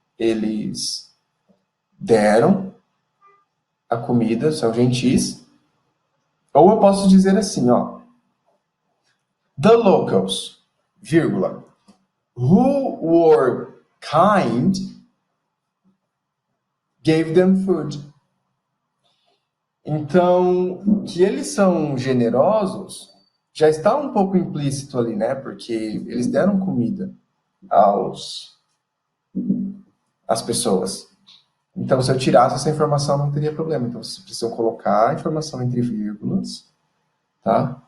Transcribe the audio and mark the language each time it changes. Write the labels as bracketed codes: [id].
[pt] Eles deram a comida, são gentis. Ou eu posso dizer assim, ó. [en] The locals, vírgula, who were kind, gave them food. [pt] Então, que eles são generosos já está um pouco implícito ali, né? Porque eles deram comida às pessoas. Então, se eu tirasse essa informação, não teria problema. Então, vocês precisam colocar a informação entre vírgulas, tá?